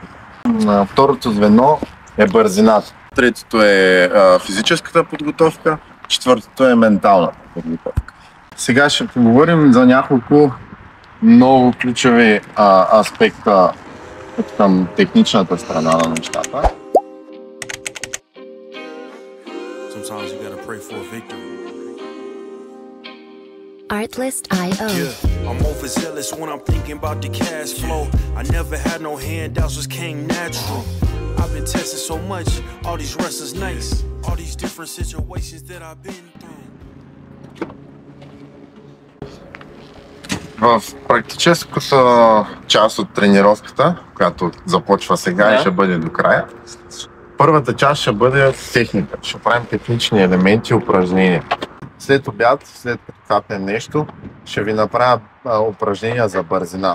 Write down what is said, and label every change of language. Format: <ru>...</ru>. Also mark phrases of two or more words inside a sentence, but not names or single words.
<bg>На второто звено е бързината. Третото е физическата подготовка. Четвъртото е менталната подготовка. Сега ще поговорим за няколко много ключови аспекта към техничната страна на нещата.</bg> <en>Artlist.io. Yeah, I'm overzealous when I'm thinking about the cash flow. I never had no handouts, just came natural. I've been tested so much, all these restless nights, all these different situations that I've been through.</en> <bg>В практическата част от тренировката, която започва сега и ще бъде до края, първата част ще бъде техника. Ще правим технични елементи и упражнения. След обяд, след като капнем нещо, ще ви направя упражнения за бързина.</bg>